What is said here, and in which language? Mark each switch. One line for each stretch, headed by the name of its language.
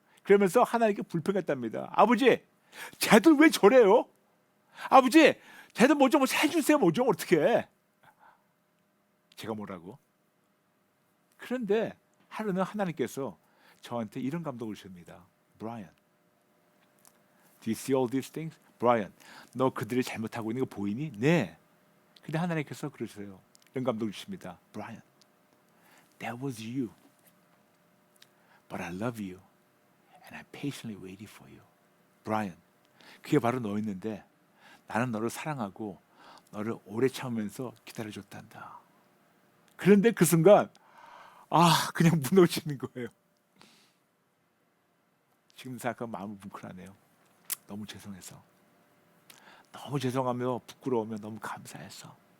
Korean: 그러면서 하나님께 불평했답니다. 아버지, 쟤들 왜 저래요? 아버지, 쟤들 뭐 좀 해주세요. 뭐 좀 어떻게? 제가 뭐라고? 그런데 하루는 하나님께서 저한테 이런 감동을 주십니다.
English: Brian, do you see all these things?
Korean: Brian, 너 그들이 잘못하고 있는 거 보이니? 네. 근데 하나님께서 그러세요. 이런 감동을 주십니다.
English: Brian, that was you, but I love you. And I patiently waited for you.
Korean: Brian, 그게 바로 너였는데 나는 너를 사랑하고 너를 오래 참으면서 기다려줬단다. 그런데 그 순간 그냥 무너지는 거예요. 지금 생각하면 마음이 뭉클하네요. 너무 죄송해서. 너무 죄송하며 부끄러우며 너무 감사해서.